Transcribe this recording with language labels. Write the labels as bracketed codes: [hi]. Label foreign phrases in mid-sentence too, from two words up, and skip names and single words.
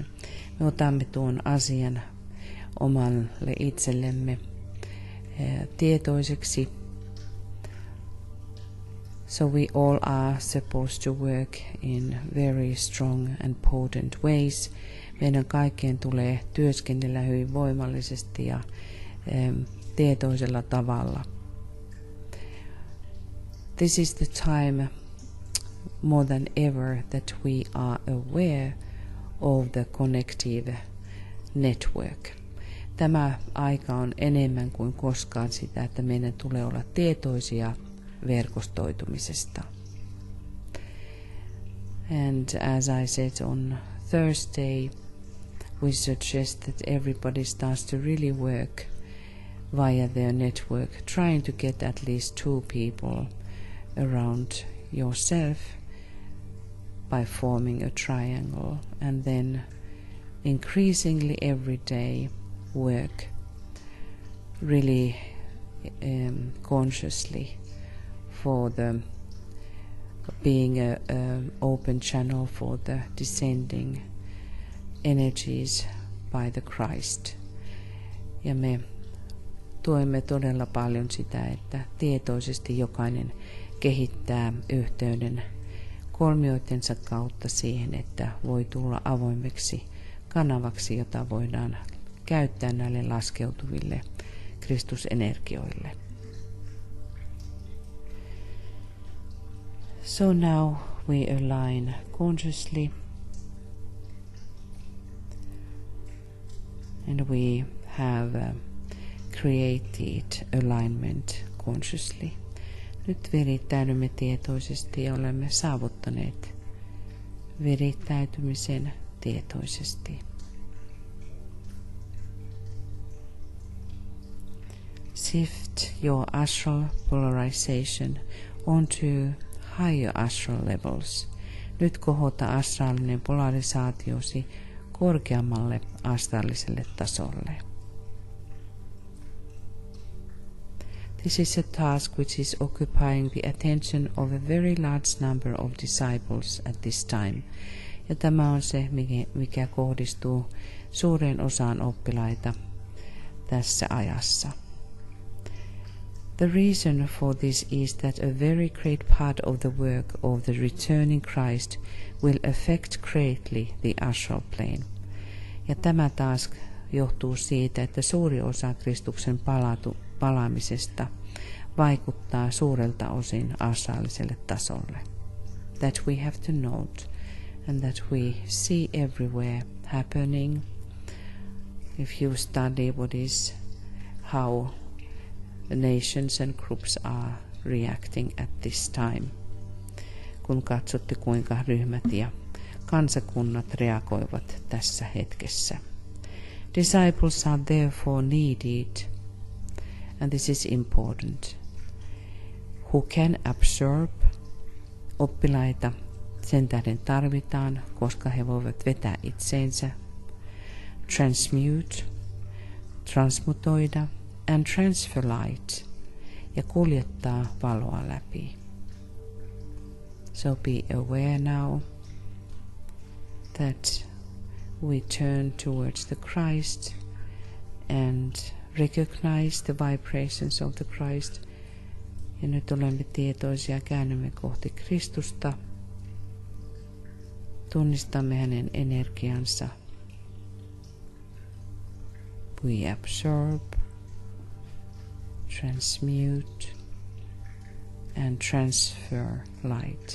[fi] Me otamme tuon asian omalle itsellemme tietoiseksi. [en] So we all are supposed to work in very strong and potent ways. [fi] Meidän kaikkien tulee työskennellä hyvin voimallisesti ja tietoisella tavalla. [en] This is the time more than ever that we are aware of the connective network. [fi] Tämä aika on enemmän kuin koskaan sitä, että meidän tulee olla tietoisia verkostoitumisesta. [en] And as I said on Thursday, we suggest that everybody starts to really work via their network, trying to get at least 2 people around yourself by forming a triangle, and then increasingly every day work really consciously for the being a open channel for the descending energies by the Christ. [fi] Ja me tuemme todella paljon sitä, että tietoisesti jokainen kehittää yhteyden kolmioitensa kautta siihen, että voi tulla avoimeksi kanavaksi, jota voidaan käyttää näille laskeutuville Kristusenergioille. [en] So now we align consciously and we have created alignment consciously. [fi] Nyt virittäydymme tietoisesti ja olemme saavuttaneet virittäytymisen tietoisesti. [en] Shift your astral polarization onto higher astral levels. [fi] Nyt kohota astraalinen polarisaatiosi korkeammalle astraaliselle tasolle. [en] This is a task which is occupying the attention of a very large number of disciples at this time. [fi] Ja tämä on se, mikä kohdistuu suureen osaan oppilaita tässä ajassa. [en] The reason for this is that a very great part of the work of the returning Christ will affect greatly the astral plane. [fi] Ja tämä taas johtuu siitä, että suuri osa Kristuksen palaamisesta vaikuttaa suurelta osin astraaliselle tasolle. [en] That we have to note and that we see everywhere happening. If you study how the nations and groups are reacting at this time. [fi] Kun katsotte, kuinka ryhmät ja kansakunnat reagoivat tässä hetkessä. [en] Disciples are therefore needed, and this is important, who can absorb. [fi] Oppilaita sen tähden tarvitaan, koska he voivat vetää itseensä, transmute, transmutoida, [en] and transfer light, [fi] ja kuljettaa valoa läpi. [en] So be aware now that we turn towards the Christ and recognize the vibrations of the Christ. [fi] Ja nyt olemme tietoisia, käännymme kohti Kristusta. Tunnistamme hänen energiansa. [en] We absorb, transmute and transfer light.